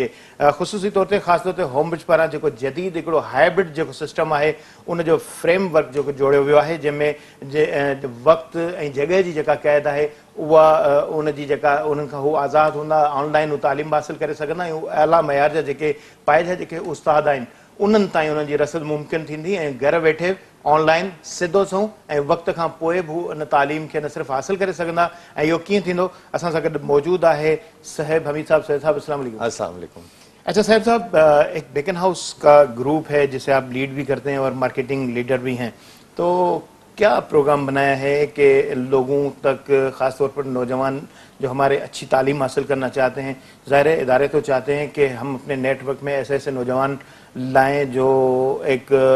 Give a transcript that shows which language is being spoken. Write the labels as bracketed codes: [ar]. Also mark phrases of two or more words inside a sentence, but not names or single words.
[sd] ख़ुसूसी तौर ते ख़ासि तौर ते होम ब्रिज पारां जेको जदीद हिकिड़ो हाइब्रिड जेको सिस्टम आहे उनजो [en] frame work [sd] जेको जोड़ियो वियो आहे जंहिंमें वक़्तु ऐं जॻह जी जेका क़ैद आहे उहा उनजी जेका उन्हनि खां हू आज़ादु हूंदा, ऑनलाइन हू तालीम हासिल करे सघंदा ऐं आला मयार जा जेके पाए जा जेके उस्ताद आहिनि उन्हनि ताईं उन्हनि जी रसद मुमकिन थींदी ऐं घर वेठे ऑनलाइन सिधो सऊं ऐं वक़्त खां पोइ बि उन तालीम खे न सिर्फ़ु हासिल करे सघंदा। ऐं इहो कीअं थींदो, असां सां गॾु मौजूदु आहे साहिब हमीद साहब। साहिब साहब [ar] السلام علیکم. السلام علیکم. [ur] اچھا صاحب صاحب، ایک بیکن ہاؤس کا گروپ ہے جسے آپ لیڈ بھی کرتے ہیں اور [en] marketing leader [ur] بھی ہیں، تو کیا پروگرام بنایا ہے کہ لوگوں تک، خاص طور پر نوجوان جو ہمارے اچھی تعلیم حاصل کرنا چاہتے ہیں، ظاہر ادارے تو چاہتے ہیں کہ ہم اپنے نیٹ ورک میں ایسے ایسے نوجوان لائیں جو ایک